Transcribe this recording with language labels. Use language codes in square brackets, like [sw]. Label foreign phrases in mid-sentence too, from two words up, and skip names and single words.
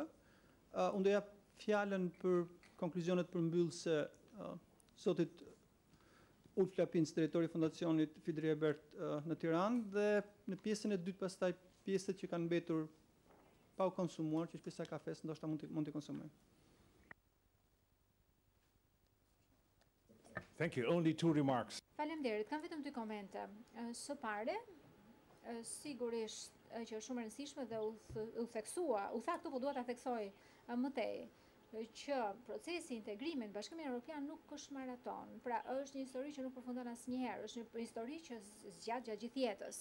[sq] Unë do jap fjalën për konkluzionet përmbyllëse zotit Knut Fleckenstein, drejtori i Fondacionit Fidri Hebert në Tiranë, dhe në pjesën e dytë pastaj pjesët që kanë mbetur pa u konsumuar, që është pjesa e kafes, ndoshta mund të konsumojmë. [en] Thank you. Only 2 remarks. [sq] Faleminderit. Kam vetëm 2 komente. Së pare, sigurisht që është shumë e rëndësishme dhe u tha këtu, po dua ta theksoj më tej, që procesi i integrimit në Bashkimin Europian nuk është maraton. Pra, është një histori që nuk përfundon asnjëherë, është një histori që zgjat gjatë gjithë jetës.